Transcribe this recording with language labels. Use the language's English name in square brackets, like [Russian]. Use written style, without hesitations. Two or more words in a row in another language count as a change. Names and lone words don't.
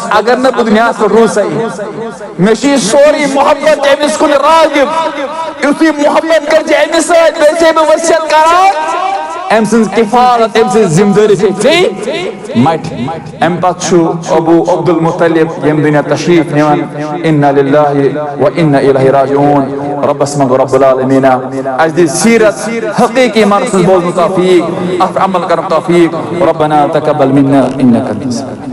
[Kashmiri] اگر نہٕ بہٕ دُنیاہس پٮ۪ٹھ روٗزٕے مےٚ چھُ یہِ سورُے محبت أمِس کُن راغب یُتھُے محبت کٔرزِ أمِس سۭتۍ بیٚیہِ چھے بہٕ وصیت کران أمۍ سٕنٛز کفالت أمۍ سٕنٛز ذمہٕ دٲری چھے ژےٚ مٹہِ اَمہِ پتہٕ چھُ ابوٗ عبدالمطلب ییٚمہِ دُنیا تشریٖف نِوان [Arabic] اِنّا لِلّٰہِ و اِنّا اِلَیہِ راجعوٗن [Kashmiri] رۄبس منٛگو رۄب العالمیٖنہ اَسہِ دِ سیٖرت حقیٖقی معنس منٛز بوزنُک توفیٖق اتھ عمل کرنُک توفیٖق [Arabic] ربنا تقبل منا انك انت